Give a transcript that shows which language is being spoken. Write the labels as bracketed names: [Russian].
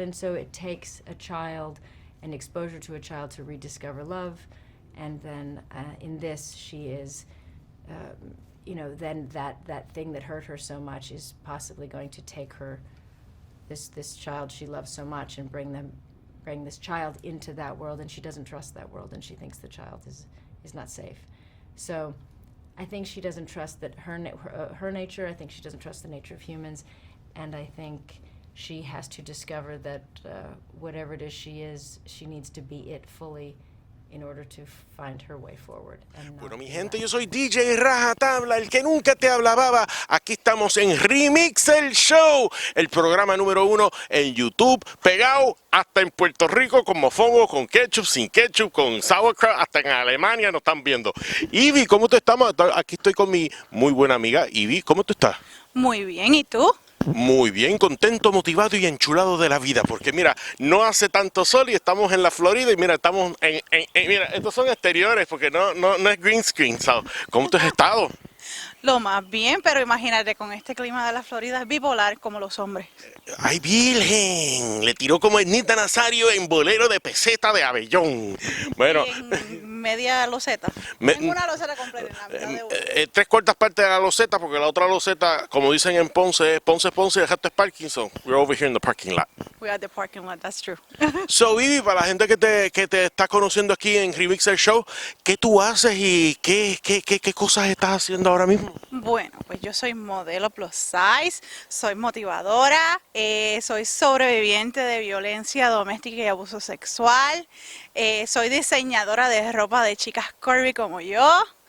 [English] And so it takes a child, an exposure to a child, to rediscover love, and then in this she is you know, then that thing that hurt her so much is possibly going to take her, this child she loves so much, and bring this child into that world, and she doesn't trust that world, and she thinks the child is not safe. So I think she doesn't trust that her nature. I think she doesn't trust the nature of humans, and I think she has to discover that whatever it is, she needs to be it fully in order to find her way forward. [Spanish] Bueno, mi gente, yo soy DJ RajaTabla, el que nunca te hablaba. Aquí estamos en Remix el Show, el programa número 1 en YouTube, pegado hasta en Puerto Rico con mofongo, con ketchup, sin ketchup, con sauerkraut, hasta en Alemania nos están viendo. Ivy, ¿cómo tú estamos? Aquí estoy con mi muy buena amiga Ivy, ¿cómo tú estás? Muy bien, ¿y tú? Muy bien, contento, motivado y enchulado de la vida, porque mira, no hace tanto sol y estamos en la Florida y mira, estamos mira, estos son exteriores porque no es green screen, ¿sabes? ¿Cómo tú has estado? Lo más bien, pero imagínate, con este clima de la Florida es bipolar como los hombres. ¡Ay, virgen! Le tiró como Ernita Nazario en bolero de peseta de Abellón. Bueno. En media loseta. Tengo una loseta completa en la mitad de una. 3/4 partes de la loseta, porque la otra loseta, como dicen en Ponce, es Ponce y el resto es Parkinson. [English] We're over here in the parking lot. We are the parking lot, that's true. [Spanish] So, Vivi, para la gente que te está conociendo aquí en Remix el Show, ¿qué tú haces y qué cosas estás haciendo ahora mismo? Bueno, pues yo soy modelo plus size, soy motivadora, soy sobreviviente de violencia doméstica y abuso sexual, soy diseñadora de ropa de chicas curvy como yo.